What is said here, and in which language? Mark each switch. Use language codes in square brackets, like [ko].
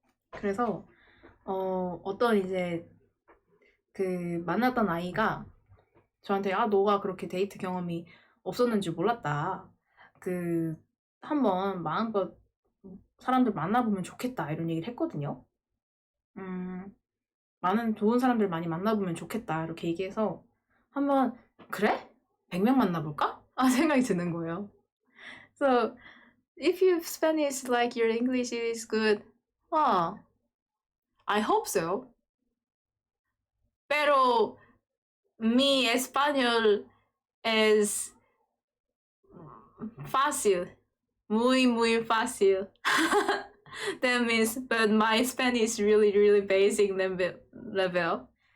[ko] 그래서 어떤 이제 만났던 아이가 저한테 너가 그렇게 데이트 경험이 없었는지 몰랐다. 한번 마음껏 사람들 만나보면 좋겠다 이런 얘기를 했거든요. 많은 좋은 사람들 많이 만나보면 좋겠다 이렇게 얘기해서 한번 그래? 100명 만나볼까? 생각이 드는 거예요. [en] So if you Spanish like your English is good, I hope so. [es] Pero mi español es fácil. Muy fácil. [en] That means, but my Spanish is really basic level.